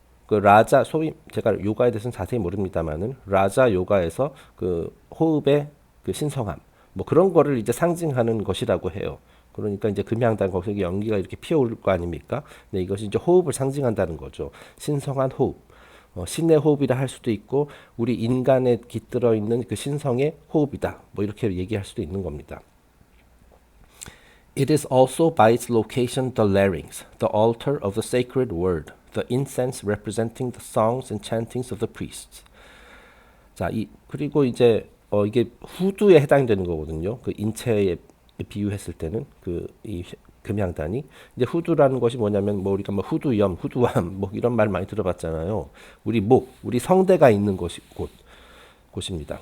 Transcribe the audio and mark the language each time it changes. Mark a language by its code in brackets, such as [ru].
[ko] 그 라자, 소위 제가 요가에 대해서는 자세히 모릅니다만은 라자 요가에서 그 호흡의 그 신성함, 뭐 그런 거를 이제 상징하는 것이라고 해요. 그러니까 이제 금양단 거기서 연기가 이렇게 피어올 거 아닙니까? 네, 이것이 이제 호흡을 상징한다는 거죠. 신성한 호흡. 신의 호흡이라 할 수도 있고 우리 인간에 깃들어 있는 그 신성의 호흡이다. 뭐 이렇게 얘기할 수도 있는 겁니다. [en] It is also by its location the larynx, the altar of the sacred word, the incense representing the songs and chantings of the priests. [ko] 자, 그리고 이제 이게 후두에 해당되는 거거든요. 그 인체에 비유했을 때는 이 금양단이 이제 후두라는 것이 뭐냐면 뭐 우리가 뭐 후두염, 후두암 뭐 이런 말 많이 들어봤잖아요. 우리 성대가 있는 곳입니다.